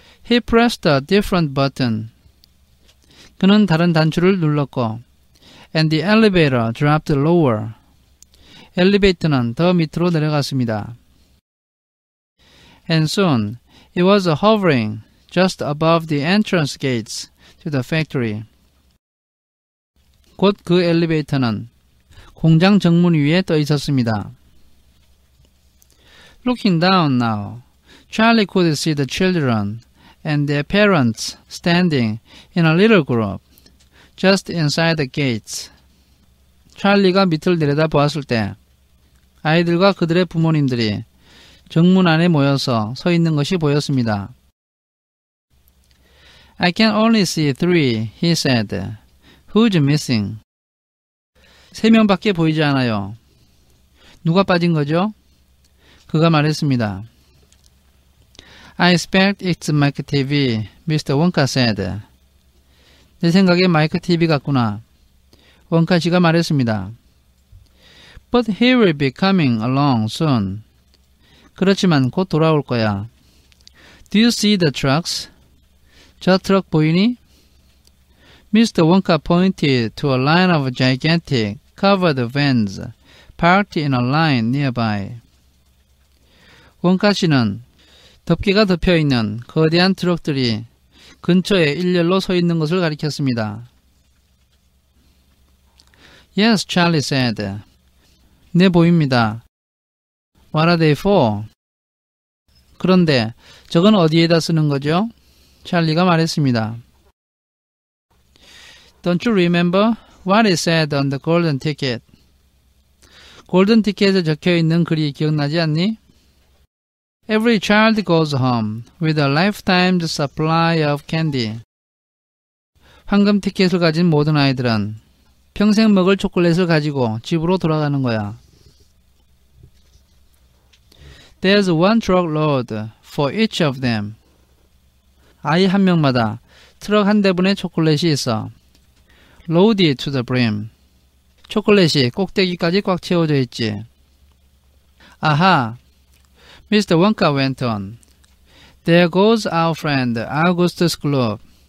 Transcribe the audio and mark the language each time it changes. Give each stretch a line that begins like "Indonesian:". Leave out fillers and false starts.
English: He pressed a different button.
Korean: 그는 다른 단추를 눌렀고
English: and the elevator dropped lower.
Korean: 엘리베이터는 더 밑으로 내려갔습니다.
English: And soon it was hovering just above the entrance gates to the factory.
Korean: 곧 그 엘리베이터는 공장 정문 위에 떠 있었습니다.
English: Looking down now, Charlie could see the children and their parents standing in a little group just inside the gates.
Korean: 찰리가 밑을 내려다 보았을 때 아이들과 그들의 부모님들이 정문 안에 모여서 서 있는 것이 보였습니다.
English: I can only see 3, he said. Who's missing?
Korean: 3명밖에 보이지 않아요. 누가 빠진 거죠? 그가 말했습니다.
English: I expect it's Mike TV, Mr. Wonka said.
Korean: 내 생각에 마이크 TV 같구나. 원카 씨가 말했습니다.
English: But he will be coming along soon.
Korean: 그렇지만 곧 돌아올 거야.
English: Do you see the trucks?
Korean: 저 트럭 보이니?
English: Mr. Wonka pointed to a line of gigantic covered vans parked in a line nearby.
Korean: 원카 씨는 덮개가 덮여있는 거대한 트럭들이 근처에 일렬로 서 있는 것을 가리켰습니다.
English: Yes, Charlie said.
Korean: 네, 보입니다.
English: What are they for?
Korean: 그런데 저건 어디에다 쓰는 거죠? 찰리가 말했습니다.
English: Don't you remember what it said on the golden ticket?
Korean: 골든 티켓에 적혀있는 글이 기억나지 않니?
English: Every child goes home with a lifetime supply of candy.
Korean: 황금 티켓을 가진 모든 아이들은 평생 먹을 초콜릿을 가지고 집으로 돌아가는 거야.
English: There's one truckload for each of them.
Korean: 아이 한 명마다 트럭 한 대분의 초콜릿이 있어.
English: Loaded to the brim.
Korean: 초콜릿이 꼭대기까지 꽉 채워져 있지.
English: 아하. Mr. Wonka went on. There goes our friend Augustus Gloop.